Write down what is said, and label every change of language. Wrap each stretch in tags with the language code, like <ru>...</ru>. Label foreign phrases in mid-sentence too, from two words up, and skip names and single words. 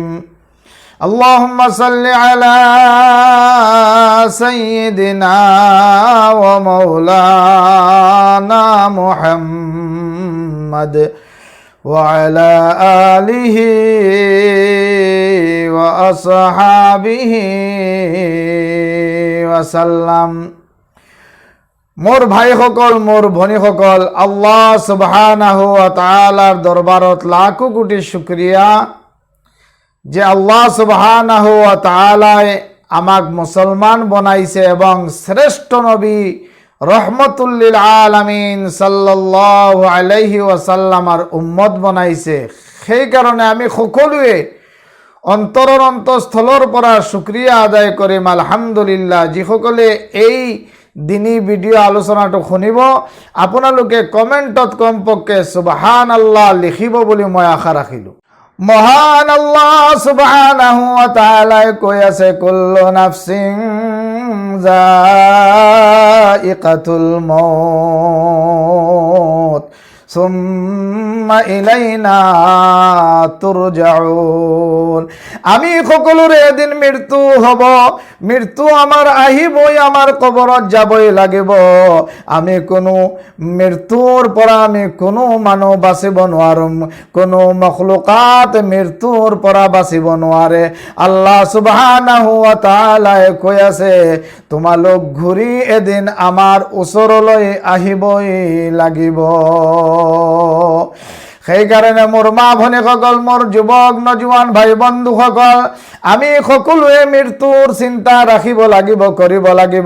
<ar>اللهم صل على سيدنا ومولانا محمد وعلى آله وأصحابه وسلم।</ar> <as>মোর ভাই সকল, মোর ভনী সকল,</as> <ar>الله سبحانه وتعالى</ar> <as>দরবারত লাখো কোটি শুকরিয়া যে</as> <ar>الله سبحانه وتعالى</ar> <as>আমাক মুসলমান বনাইছে এবং শ্রেষ্ঠ নবী</as> <ar>رحمة للعالمين صلى الله عليه وسلم</ar> <as>উম্মত বনাইছে। সেই কারণে আমি সকলোৱে অন্তৰৰ অন্তঃস্থলৰ পৰা শুকৰিয়া আদায় কৰিম আলহামদুলিল্লাহ। যিসকলে এই দিনী ভিডিঅ' আলোচনাটো শুনিব, আপোনালোকে কমেণ্টত কমপক্ষে সুবহানাল্লাহ লিখিব বুলি মই আশা ৰাখিলোঁ। মহান</as> <ar>الله سبحانه وتعالى</ar> <as>কৈ আছে,</as> <ar>كل نفس ذائقة الموت ثم إلينا ترجعون.</ar> <as>আমি সকলোৰে এদিন মৃত্যু হ'ব, মৃত্যু আমাৰ আহিবই, আমাৰ কবৰত যাবই লাগিব। আমি কোনো মৃত্যুৰ পৰা আমি কোনো মানুহ বাচিব নোৱাৰোঁ, কোনো মখলুকাত মৃত্যুৰ পৰা বাচিব নোৱাৰে।</as> <ar>الله سبحانه وتعالى</ar> <as>কৈ আছে, তোমালোক ঘূৰি এদিন আমাৰ ওচৰলৈ আহিবই লাগিব। সেই কাৰণে মোৰ মা ভনীসকল, মোৰ যুৱক নজোৱান ভাই বন্ধুসকল, আমি সকলোৱে মৃত্যুৰ চিন্তা ৰাখিব লাগিব, কৰিব লাগিব।</as>